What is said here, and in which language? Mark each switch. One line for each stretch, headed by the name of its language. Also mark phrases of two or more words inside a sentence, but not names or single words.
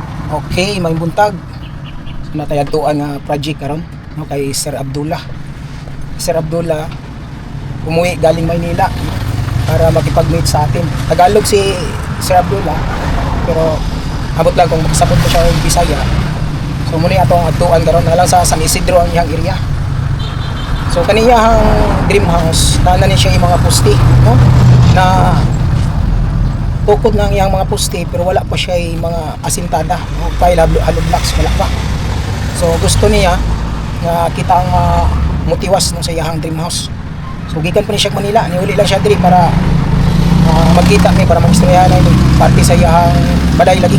Cebuano: Okay, may buntag. Natayagtuan nga project karon no kay Sir Abdullah.
Filipino: Sir Abdullah umuwi galing Maynila para makipag-meet sa atin.
Cebuano: Tagalog si Sir Abdullah pero abot lang kung makasabot ko siya ng Bisaya. So muna atong agtuan karon na lang sa San Isidro ang iyang area. So kaniyang dream house tanan ni siya yung mga poste no na tukod ng iyang mga poste pero wala pa siya yung mga asintada no?
English: Pile hollow blocks
Cebuano: wala pa. So gusto niya nga kita ang motiwas no, sa iyang dream house. So gikan pa ni siya Manila niuli lang siya diri para magkita ni para mag-istoryahan na parte sa iyang balay lagi.